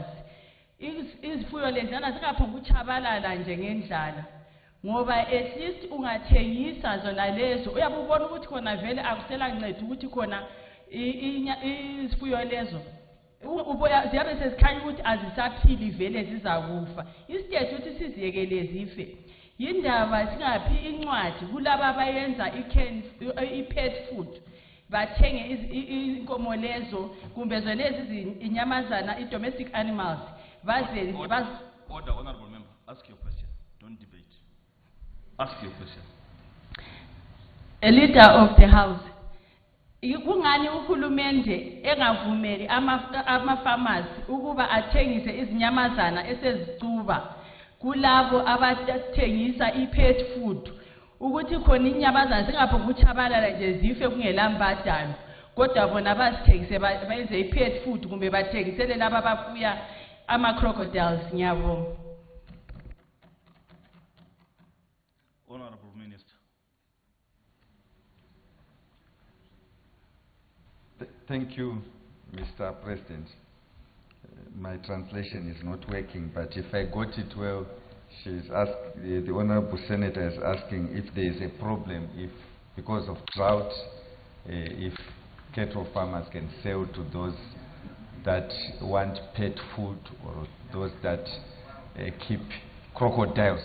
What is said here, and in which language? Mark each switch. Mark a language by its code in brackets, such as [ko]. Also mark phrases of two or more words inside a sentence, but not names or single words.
[nr] Izifuyo lezana zingaphonga ukuchabalala nje ngendlala, ngoba [en] at least [nr] ungathengisa zona lezo uyabe ubona ukuthi khona vele akusela nceda ukuthi khona izifuyo lezo ziyabe sezikhanya ukuthi azisaphili vele zizakufa. Instead ukuthi siziyekele zife. Yindaba singaphi incwadi kulaba abayenza i- [en] pet food [nr] bathenge inkomo lezo kumbe zona lezi inyamazana i- [en] domestic animals [nr] baze [en] Order, honorable member. Ask your question. Don't debate. Ask your question. A leader of the house. [nr] Kungani uhulumende engavumeli ama-farmers ukuba athengise izinyamazana esezicuba kulabo abathengisa i- [en] pet food [nr] ukuthi khona inyamazana zingaphongutshabalala nje zife kungelambadalo kodwa bona bazithengise bayenze i- [en] pet food [nr] kumbe bathengisele laba abafuya ama-crocodiles. Ngiyabonga. [en] Honorable Minister. Thank you, Mr. President. My translation is not working, but if I got it well, the Honorable Senator is asking if there is a problem, if because of drought, if cattle farmers can sell to those that want pet food or those that keep crocodiles.